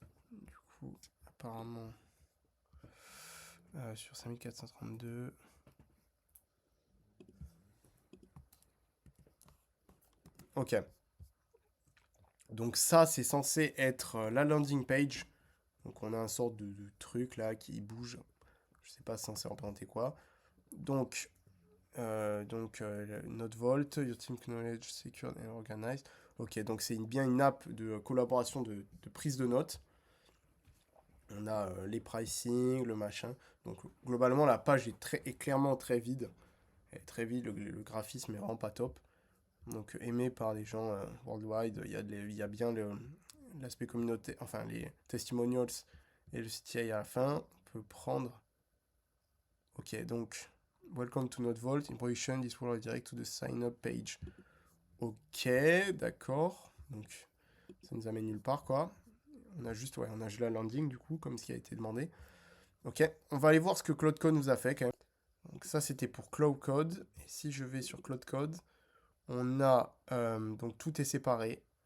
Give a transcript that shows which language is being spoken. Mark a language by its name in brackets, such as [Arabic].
[French] Du coup, apparemment, sur 5432. Ok. Donc ça, c'est censé être la landing page. Donc on a un sorte de truc là qui bouge. Je sais pas, censé représenter quoi. [English] Donc, Node Vault, Your Team Knowledge Secured and Organized. [French] Ok, donc c'est bien une app de collaboration de prise de notes. On a les pricing, le machin. Donc globalement, la page est clairement très vide. Elle est très vide, le graphisme est vraiment pas top. Donc aimé par les gens worldwide. Il y a bien l'aspect communauté, enfin les testimonials et le CTA à la fin. On peut prendre. Ok, donc [English] Welcome to Node Vault. In production, this will redirect to the sign up page. [French] Ok, d'accord. Donc ça nous amène nulle part quoi. On a juste la landing du coup, comme ce qui a été demandé. Ok, on va aller voir ce que Cloud Code nous a fait quand même. Donc ça c'était pour Cloud Code. Et si je vais sur Cloud Code, on a donc tout est séparé.